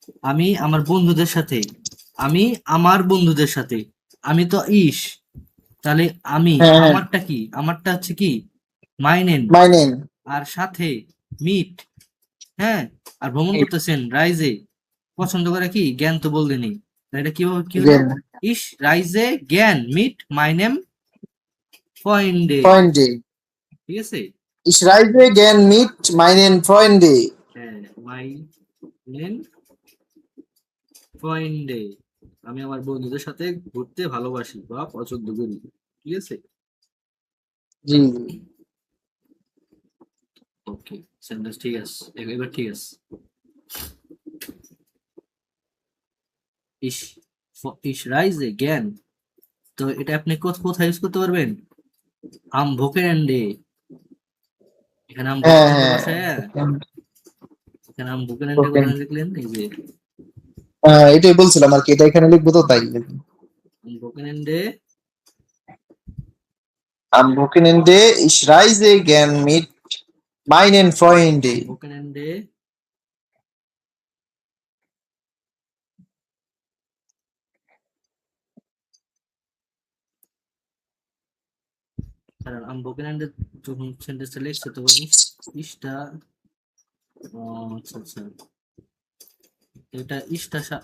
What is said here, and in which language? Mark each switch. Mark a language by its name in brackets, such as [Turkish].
[Bangla] আমি আমার বন্ধুদের সাথে, আমি আমার বন্ধুদের সাথে, আমি তো তাহলে আমি, হ্যাঁ হ্যাঁ। আমারটা কি, আমারটা হচ্ছে কি মাইনেন, [German] মাইনেন। [Bangla] আর সাথে মিট, হ্যাঁ আর ভ্রমণ করতেছেন রাইজে, পছন্দ করে কি জ্ঞান তো বললেনই, এটা কি হবে, কি হলো? [English] Again, [German] Ich reise gern mit meinem Freunde, Freunde. [Bangla] ঠিক আছে? [German] Ich reise gern mit meinen Freunde. [Bangla] হ্যাঁ, [German] meinen Freunde, [Bangla] আমি আমার বন্ধুদের সাথে ঘুরতে ভালোবাসি বা পছন্দ করি, ঠিক আছে? জি, ওকে, সেন্টেন্স ঠিক আছে, এবার ঠিক আছে। [German] Ich ich reise gern, [Bangla] তো এটা আপনি কোথায় ইউজ করতে পারবেন? [German] am Wochenende, [Bangla] এখানে [German] am [Bangla] হ্যাঁ [German] Wochenende [Bangla] হ্যাঁ বসায়, এখানে [German] am Wochenende [Bangla] ওকে, কোথায় লিখলেন? এই যে এটাই বলছিলাম আর কি, এটা এখানে লিখবো তো তাই। [German] am Wochenende Am Wochenende, ich reise gern mit meinen Freunden. am Wochenende [Bangla] কারণ am Wochenende যখন সেন্টেন্সটা লিখছে তখন ইসটা আচ্ছা আচ্ছা, এটা ইসটা